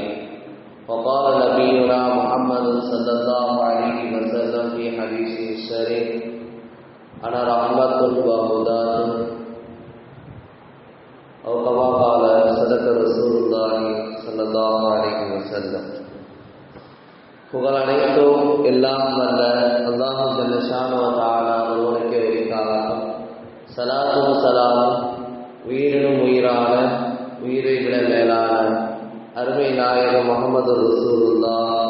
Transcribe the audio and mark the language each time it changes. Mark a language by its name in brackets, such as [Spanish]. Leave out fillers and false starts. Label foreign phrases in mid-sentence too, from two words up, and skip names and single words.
[Arabic] وقال نبينا محمد صلى الله عليه وسلم في حديثه الشريف: أنا رحمة وهداة، أو كما قال صدق رسول الله صلى الله عليه وسلم. [Tamil] புகழ் அனைத்தும் எல்லாம் வல்ல அல்லாஹ் [Arabic] جل شأنه وتعالى [Tamil] ஒருவனுக்கே உரித்தாகும். ஸலாத்தும் ஸலாமும் உயிரினும் உயிரான, உயிரை விட மேலான அருமை நாயகம் முஹம்மது ரசூலுல்லாஹ்